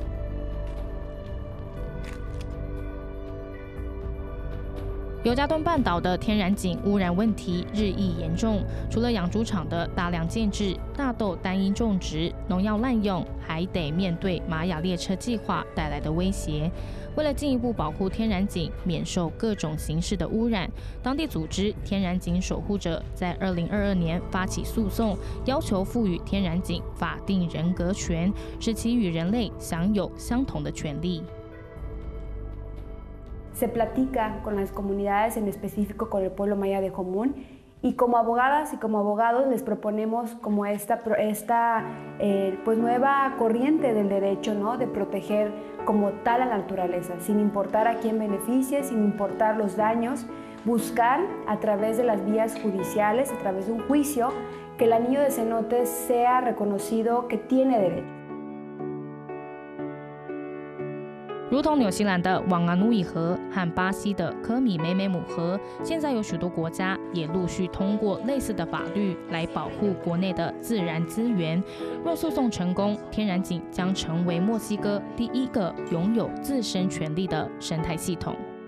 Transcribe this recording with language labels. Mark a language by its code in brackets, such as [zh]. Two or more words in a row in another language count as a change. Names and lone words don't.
[zh] 尤加敦半岛的天然井污染问题日益严重，除了养猪场的大量建制、大豆单一种植、农药滥用，还得面对玛雅列车计划带来的威胁。为了进一步保护天然井免受各种形式的污染，当地组织天然井守护者在2022年发起诉讼，要求赋予天然井法定人格权，使其与人类享有相同的权利。 [es] Se platica con las comunidades, en específico con el pueblo maya de Jomún, Y como abogadas y como abogados les proponemos como esta pues nueva corriente del derecho, ¿no? De proteger como tal a la naturaleza, sin importar a quién beneficie, sin importar los daños, buscar a través de las vías judiciales, a través de un juicio, que el anillo de cenotes sea reconocido que tiene derecho. [zh] 如同纽西兰的旺阿努伊河和巴西的科米美美姆河，现在有许多国家也陆续通过类似的法律来保护国内的自然资源。若诉讼成功，天然井将成为墨西哥第一个拥有自身权利的生态系统。